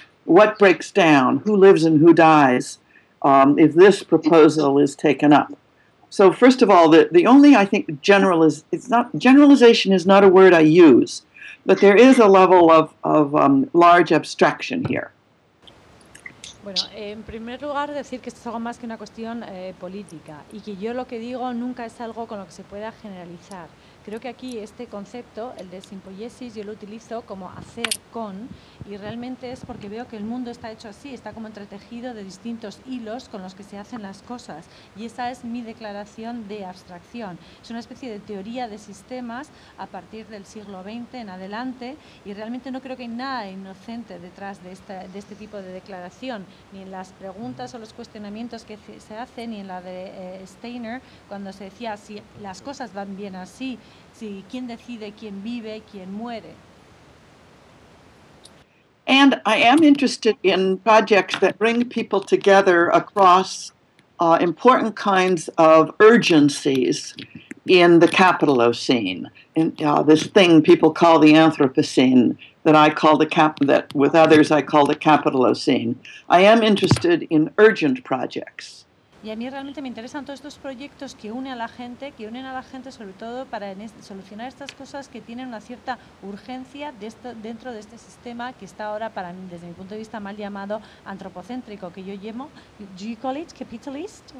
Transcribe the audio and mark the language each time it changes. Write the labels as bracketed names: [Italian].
[English] What breaks down? Who lives and who dies if this proposal is taken up? So first of all, the only, I think, generalization is not a word I use, but there is a level of large abstraction here. [Spanish] Bueno, en primer lugar, decir que esto es algo más que una cuestión política y que yo lo que digo nunca es algo con lo que se pueda generalizar. Creo que aquí este concepto, el de simpoiesis, yo lo utilizo como hacer con, y realmente es porque veo que el mundo está hecho así, está como entretejido de distintos hilos con los que se hacen las cosas, y esa es mi declaración de abstracción. Es una especie de teoría de sistemas a partir del siglo XX en adelante, y realmente no creo que hay nada inocente detrás de este tipo de declaración, ni en las preguntas o los cuestionamientos que se hacen, ni en la de Steiner, cuando se decía, si las cosas van bien así, sí, ¿quién decide quién vive, quién muere? [English] And I am interested in projects that bring people together across important kinds of urgencies in the Capitalocene, in this thing people call the Anthropocene, that with others I call the Capitalocene. I am interested in urgent projects. [Spanish] Y a mí realmente me interesan todos estos proyectos que unen a la gente, sobre todo para solucionar estas cosas que tienen una cierta urgencia dentro de este sistema que está ahora, para mí, desde mi punto de vista, mal llamado antropocéntrico, que yo llamo, [English] ¿do you call it capitalist?